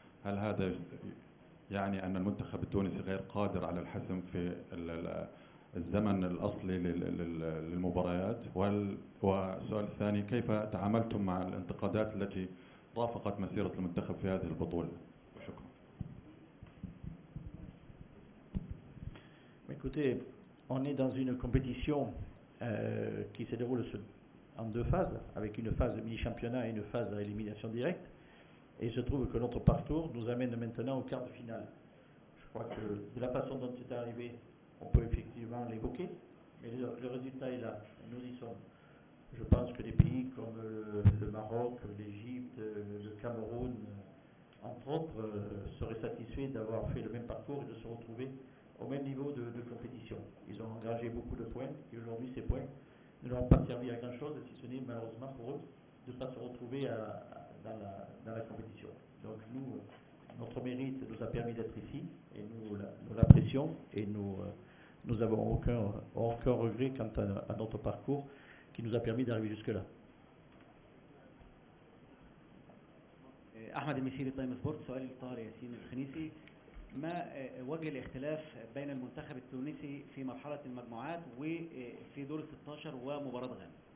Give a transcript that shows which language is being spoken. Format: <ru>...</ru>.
<ar>هل هذا يعني أن المنتخب التونسي غير قادر على الحسم في الزمن الأصلي للمباريات؟ والسؤال الثاني، كيف تعاملتم مع الانتقادات التي رافقت مسيرة المنتخب في هذه البطولة؟ شكرا.</ar> <fr>Écoutez, on est dans une compétition qui se déroule en 2 phases, avec une phase de mini-championnat et une phase à élimination directe. Et il se trouve que notre parcours nous amène maintenant au quart de finale. Je crois que de la façon dont c'est arrivé, on peut effectivement l'évoquer, mais le résultat est là, nous y sommes. Je pense que des pays comme le Maroc, l'Égypte, le Cameroun, entre autres, seraient satisfaits d'avoir fait le même parcours et de se retrouver au même niveau de compétition. Ils ont engagé beaucoup de points et aujourd'hui ces points ne leur ont pas servi à grand chose, si ce n'est malheureusement pour eux de ne pas se retrouver dans la compétition. Donc nous, notre mérite nous a permis d'être ici et nous l'apprécions et nous n'avons aucun regret quant à notre parcours qui nous a permis d'arriver jusque-là.</fr> <ar>أحمد المسيري تايم سبورت. سؤال لطاهر ياسين الخنيسي: ما وجه الاختلاف بين المنتخب التونسي في مرحلة المجموعات وفي دور 16 ومباراة غانا؟</ar>